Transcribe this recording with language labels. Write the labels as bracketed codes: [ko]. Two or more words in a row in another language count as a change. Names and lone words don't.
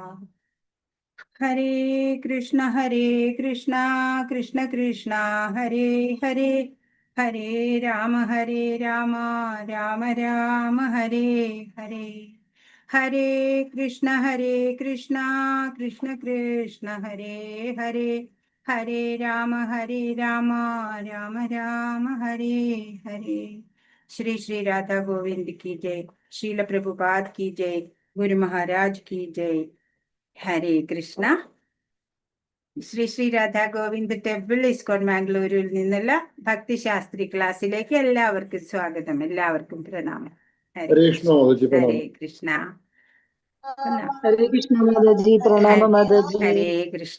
[sa] ഹരേ കൃഷ്ണ കൃഷ്ണ കൃഷ്ണ ഹരേ ഹരേ, ഹരേ രാമ രാമ രാമ ഹരേ ഹരേ. ഹരേ കൃഷ്ണ കൃഷ്ണ കൃഷ്ണ ഹരേ ഹരേ, ഹരേ രാമ രാമ രാമ ഹരേ ഹരേ. [hi] श्री श्री राधा गोविंद की जय. शील प्रभुपाद की जय. गुरु महाराज की जय. हरे कृष्ण. [ml] ശ്രീ ശ്രീ രാധാ ഗോവിന്ദ് ടെമ്പിൾ ഇസ്കോൺ മാംഗ്ലൂരിൽ നിന്നുള്ള ഭക്തിശാസ്ത്രി ക്ലാസ്സിലേക്ക് എല്ലാവർക്കും സ്വാഗതം. എല്ലാവർക്കും പ്രണാമം. ഹരേ കൃഷ്ണ. ഹരേ കൃഷ്ണ മാതാജി. പ്രണാമം മാതാജി. ഹരേ കൃഷ്ണ.